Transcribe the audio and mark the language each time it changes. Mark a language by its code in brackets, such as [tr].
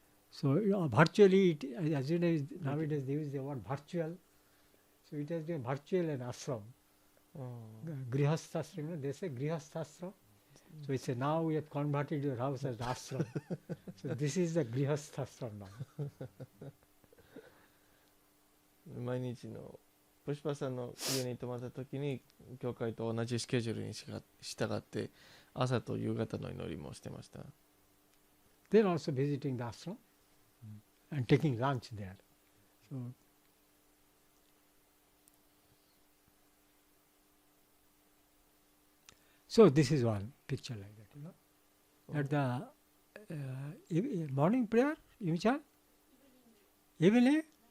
[en] So, virtually, as you know, nowadays they use the word virtual. So, it has been virtual and ashram. Grihasthashram, they say Grihasthashram. So, it's now we have converted your house as ashram. So, this is the Grihasthashram now. [ja] 毎日のプシパさんの家に泊まった時に教会と同じスケジュールに従って朝と夕方の祈りもしてました。 [en] They're also visiting the ashram and taking lunch there. So this is one picture like that, you know. At the morning prayer, Yumichan? Evening?